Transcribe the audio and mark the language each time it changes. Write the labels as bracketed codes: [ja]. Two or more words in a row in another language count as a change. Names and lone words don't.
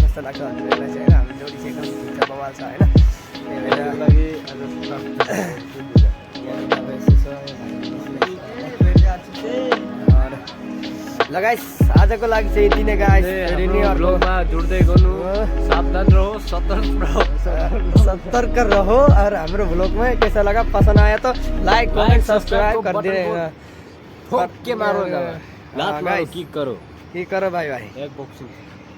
[ne] कस्तो लाग्छ हजुरहरूलाई चाहिँ होइन, हाम्रो जोडी चाहिँ एकदम ठिक बवाल छ होइन। त्यही भएर ल गाइस आजको लागि चाहिँ यति नै गाइस। ब्लगमा जुड्दै गर्नु, [hi] सावधान रहो, सतर्क रहो। और हाम्रो ब्लॉग में कैसा लगा, पसंद आया तो [en] like comment subscribe [hi] कर देना। ठोक के मारो, गाइस किक करो भाई एक बॉक्सिंग।